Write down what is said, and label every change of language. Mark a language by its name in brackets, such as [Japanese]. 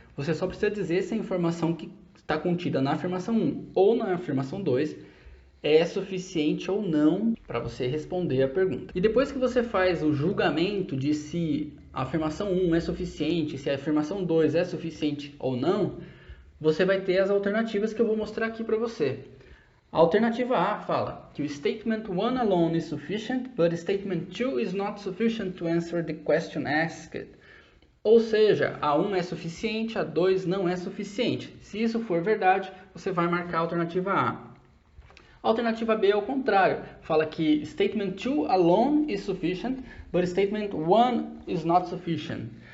[Portuguese] Você só precisa dizer se a informação que está contida na afirmação 1 ou na afirmação 2 é suficiente ou não para você responder a pergunta. E depois que você faz o julgamento de se a afirmação 1 é suficiente, se a afirmação 2 é suficiente ou não, você vai ter as alternativas que eu vou mostrar aqui para você. A alternativa A fala que o [English] statement 1 alone is sufficient, but statement 2 is not sufficient to answer the question asked. [Portuguese] Ou seja, a 1 é suficiente, a 2 não é suficiente. Se isso for verdade, você vai marcar a alternativa A. A alternativa B é o contrário, fala que [English] statement 2 alone is sufficient, but statement 1 is not sufficient.